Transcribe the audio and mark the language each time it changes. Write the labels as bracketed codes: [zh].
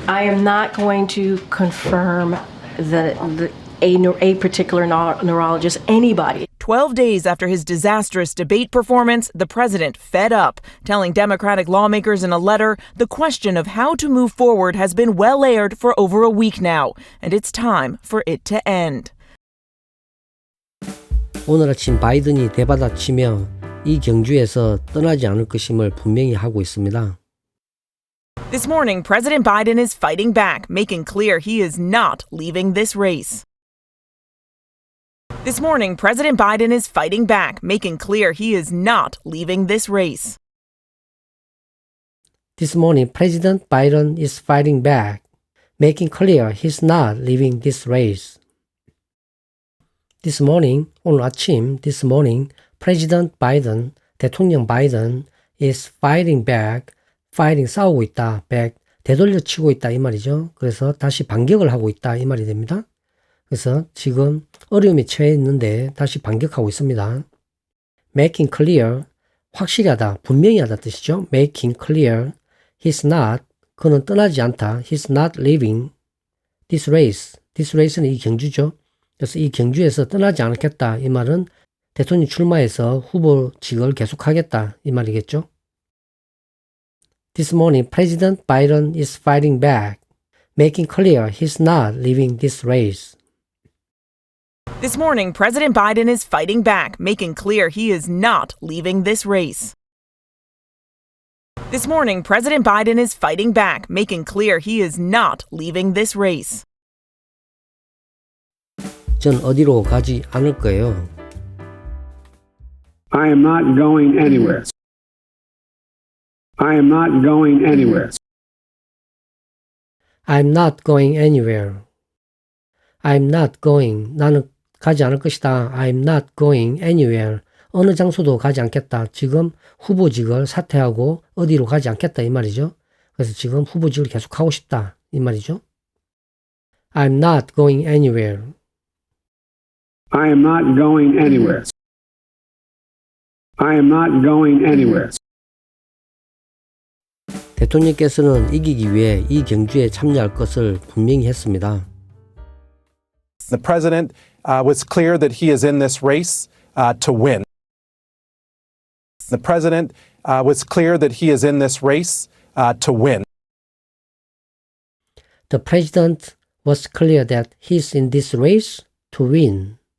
[en] I am not going to confirm a particular neurologist, anybody. 12 days after his disastrous debate performance, the president fed up, telling Democratic lawmakers in a letter the question of how to move forward has been well aired for over a week now, and it's time for it to end. [ko] 오늘 아침 바이든이 대받아치며 이 경주에서 떠나지 않을 것임을 분명히 하고 있습니다. [en] This morning, President Biden is fighting back, making clear he is not leaving this race. This morning, President Biden is fighting back, making clear he is not leaving this race. This morning, President Biden is fighting back, making clear he's not leaving this race. This morning, [ko] 오늘 아침, [en] this morning, President Biden, [ko] 대통령 바이든 [en] is fighting back, fighting [ko] 싸우고 있다, [en] back, [ko] 되돌려치고 있다 이 말이죠. 그래서 다시 반격을 하고 있다 이 말이 됩니다. 그래서 지금 어려움에 처해 있는데 다시 반격하고 있습니다. [en] Making clear, [ko] 확실히 하다, 분명히 하다 뜻이죠. [en] Making clear, he's not, [ko] 그는 떠나지 않다. [en] He's not leaving this race. This race [ko] 는 이 경주죠. 그래서 이 경주에서 떠나지 않겠다. 이 말은 대통령 출마해서 후보직을 계속하겠다. 이 말이겠죠. [en] This morning, President Biden is fighting back, making clear he's not leaving this race. This morning, President Biden is fighting back, making clear he is not leaving this race. This morning, President Biden is fighting back, making clear he is not leaving this race. [ko] 전 어디로 가지 않을 거예요. [en] I am not going anywhere. I am not going anywhere. I'm not going anywhere. I'm not going. [ko] 나는 가지 않을 것이다. [en] I'm not going anywhere. [ko] 어느 장소도 가지 않겠다. 지금 후보직을 사퇴하고 어디로 가지 않겠다 이 말이죠. 그래서 지금 후보직을 계속하고 싶다 이 말이죠. [en] I'm not going anywhere. I am not going anywhere. I am not going anywhere. [ko] 대통령께서는 이기기 위해 이 경주에 참여할 것을 분명히 했습니다. [en] The president was clear that he is in this race to win. The president was clear that he is in this race to win. The president was clear that he's in this race to win.